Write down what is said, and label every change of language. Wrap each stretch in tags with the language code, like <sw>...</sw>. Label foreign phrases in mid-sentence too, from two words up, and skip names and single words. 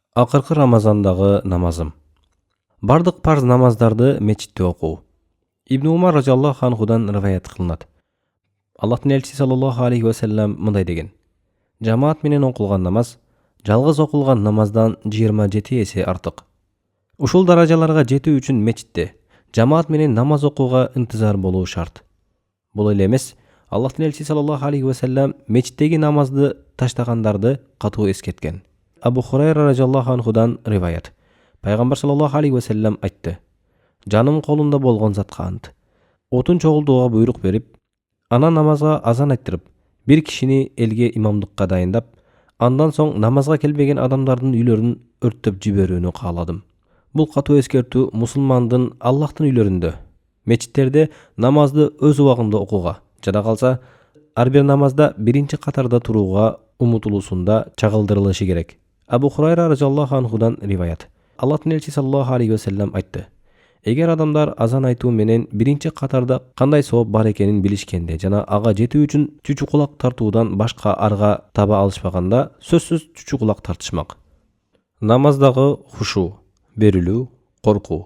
<ky>Акыркы Рамазандагы намазым. Бардык парз намаздарды мечитте окуу. Ибн Умар</ky> <ar>رضي الله عنه</ar> <ky>риваят кылынат. Аллахтын элчиси</ky> <ar>صلى الله عليه وسلم</ar> <ky>мындай деген: Жамаат менен окулган намаз жалгыз окулган намаздан 27 эсе артык. Ушул даражаларга жетүү үчүн мечитте жамаат менен намаз окууга интизар болуу шарт. Бул эле эмес, Аллахтын элчиси</ky> <ar>صلى الله عليه وسلم</ar> <ky>мечиттеги намазды таштагандарды катуу эскерткен. Абу Хурайра</ky> <ar>رضي الله عنه</ar> <ky>риваят. Пайгамбар</ky> <ar>صلى الله عليه وسلم</ar> <ky>айтты: Жаным колунда болгон затка ант. Отун чогултууга буйрук берип, анан намазга азан айттырып, бир кишини элге имамдыкка дайындап, андан соң намазга келбеген адамдардын үйлөрүн өрттөп жиберүүнү кааладым. Бул катуу эскертүү мусулмандын Аллахтын үйлөрүндө, мечиттерде намазды өз убагында окууга, жада калса ар бир намазда биринчи катарда турууга умутулуусунда чагылдырылышы керек. Абу Хурайра</ky> <ar>رضي الله عنه</ar> <ky>риваят. Аллахтын элчиси</ky> <ar>صلى الله عليه وسلم</ar> <ky>айтты: Эгер адамдар азан айтуу менен биринчи катарда кандай сооп бар экенин билишкенде жана ага жетүү үчүн чүчү кулак тартуудан башка арга таба алышпаганда, сөзсүз чүчү кулак тартышмак. Намаздагы хушу, берилүү, коркуу.</ky>